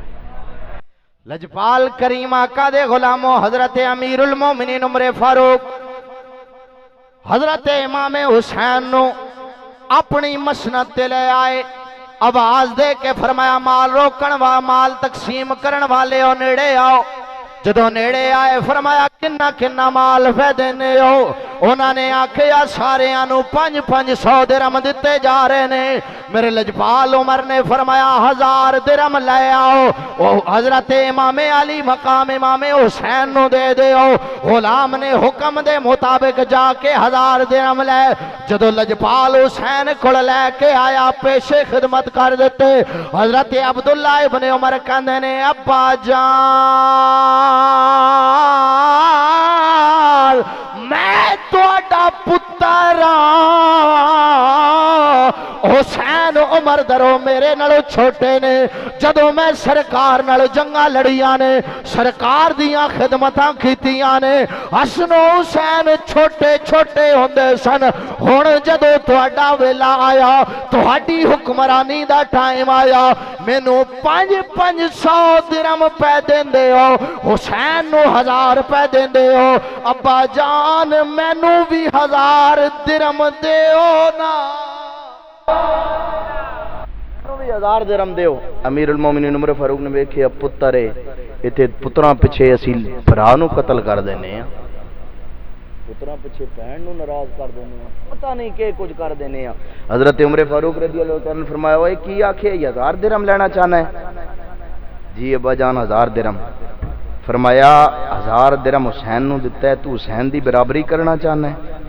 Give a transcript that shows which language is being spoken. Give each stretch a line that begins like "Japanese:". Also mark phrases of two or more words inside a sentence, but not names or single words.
Punjabi: لجپال کریم آقا دے غلامو حضرت امیر المومنین عمر فاروق حضرت امام حسین نو اپنی مسند تے لے آئے آواز دے کے فرمایا مال روکن وا مال تقسیم کرن والے ہو نیڑے آؤ جدو نیڑے آئے فرمایا کنا کنا مال فے دینے ہو انہوں نے آکھیا سارے آنو 500 درہم دیتے جا رہے نے میرے لجپال عمر نے فرمایا 1000 درہم لے آؤ حضرت امام علی مقام امام حسین نو دے دے ہو غلام نے حکم دے مطابق جا کے 1000 درہم لے جدو لجپال حسین کھڑ لے کے آیا پیشے خدمت کر دیتے حضرت عبداللہ ابن عمر کہندے نے ابا جان میں تہاڈا پتر حسین عمر درو میرے نالوں چھوٹے نے جدوں میں سرکار نال جنگاں لڑیاں نے سرکار دیاں خدمتاں کیتیاں نے حسن و حسین چھوٹے چھوٹے ہوندے سن ہن جدوں تہاڈا ویلا آیا تہاڈی حکمرانی دا ٹائم آیا مینوں 500 درہم پے دیندے ہو حسین نو 1000 پے دیندے ہو ابا جان مینوں بھی 1000 درہم دیو نا 1000 درہم دیو امیر المومنین عمر فاروق نے ویکھیا پتر ایتھے پتراں پیچھے اسی بھرا نو قتل کر دینے ہیں پتراں پیچھے بہن نو ناراض کر دینے ہیں پتہ نہیں کہ کچھ کر دینے ہیں حضرت عمر فاروق
Arabic: رضی اللہ تعالی عنہ
Punjabi: نے فرمایا اوے کی آکھے 1000 درہم لینا چاہنا ہے جی ابا جان 1000 درہم فرمایا 1000 درہم حسین نو دتا ہے تو حسین دی برابری کرنا چاہنا ہے